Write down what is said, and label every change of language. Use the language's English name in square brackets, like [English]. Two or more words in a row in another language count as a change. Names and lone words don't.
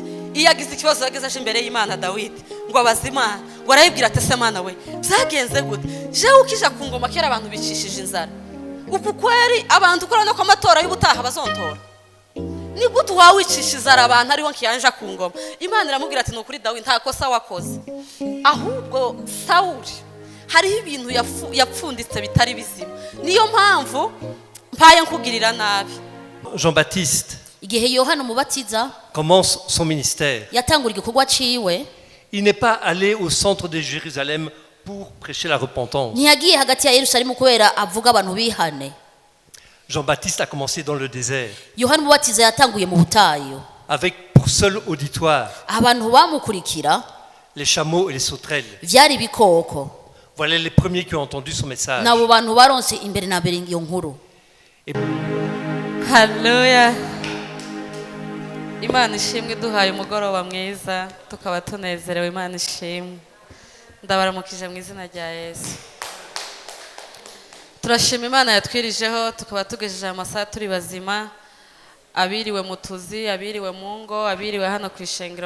[Rundi] Iyo agize ikibazo yageze aje imbere y'Imana Dawidi ngo abaze Imana, ngo arayibwira ati se Mana we byagenze gute jewe ukija ku ngoma kera abantu bicishije inzara, uku kweri abantu ukorana ko amatora y'ubutaha bazontora, ni gute wawicisha inzara abantu ariho nkiyanja ku ngoma? Imana iramubwira ati nukuri Dawidi nta kosa wakoze, ahubwo Sawuli hari ibintu yapfunditse bitari bizima, niyo mpamvu mpaye nkugirira nabi. [French] Jean-Baptiste [Rundi] igihe Yohana umubatiza [French] commence son ministère. [Rundi] yatangura igikorwa ciwe, [French] Il n'est pas allé au centre de Jérusalem pour prêcher la repentance. [Rundi] ntiyagiye hagati ya Yerusalemu kubera avuga abantu bihane. [French] Jean-Baptiste a commencé dans le désert, [Rundi] Yohana umubatiza yatanguye mu butayu, [French] avec pour seul auditoire [Rundi] abantu bamukurikira [French] les chameaux et les sauterelles. [Rundi] vyari ibikoko. [French] Voilà les premiers qui ont entendu son message. [Rundi] nabo bantu baronse imbere na mbere iyo nkuru. Haleluya. Imana ishimwe duhaye umugoroba mwiza tukaba tunezerewe. Imana ishimwe. Ndabaramukije mu izina rya Yesu. Turashima Imana yatwirijeho tukaba tugejeje amasaha turi bazima, abiriwe mu tuzi, abiriwe mu ngo, abiriwe hano ku ishengero.